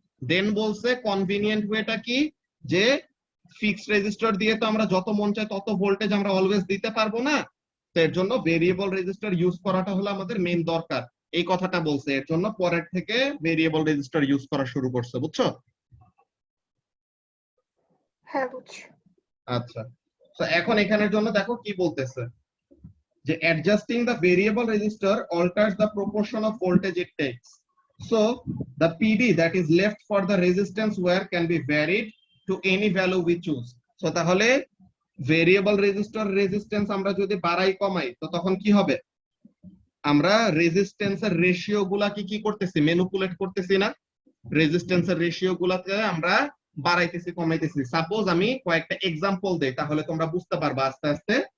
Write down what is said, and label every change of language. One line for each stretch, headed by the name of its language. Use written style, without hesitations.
Bangla: দেন বলছে কনভিনিয়েন্ট ওয়েটা কি, যে ফিক্সড রেজিস্টার দিয়ে তো আমরা যত মন চায় তত ভোল্টেজ আমরা অলওয়েজ দিতে পারবো না, তো এর জন্য ভেরিয়েবল রেজিস্টার ইউজ করাটা হলো আমাদের মেইন দরকার, এই কথাটা বলছে। এর জন্য পরের থেকে ভেরিয়েবল রেজিস্টার ইউজ করা শুরু করছে, বুঝছো? হ্যাঁ বুঝছি। আচ্ছা, তো এখন এখানের জন্য দেখো কি বলতেছে, যে
English: adjusting the variable resistor alters the proportion of voltage it takes. So the PD that is left for the resistance wire can be varied to any value we choose.
Bangla: So তাহলে ভেরিয়েবল রেজিস্টর রেজিস্ট্যান্স আমরা যদি বাড়াই কমাই, তো তখন কি হবে, আমরা রেজিস্ট্যান্সের রেশিও গুলাকে কি করতেছি, ম্যানিপুলেট করতেছি না, রেজিস্ট্যান্সের রেশিও গুলাকে আমরা বাড়াইতেছি কমাইতেছি। সাপোজ আমি কয়েকটা এক্সাম্পল দেই, তাহলে তোমরা বুঝতে পারবা আস্তে আস্তে।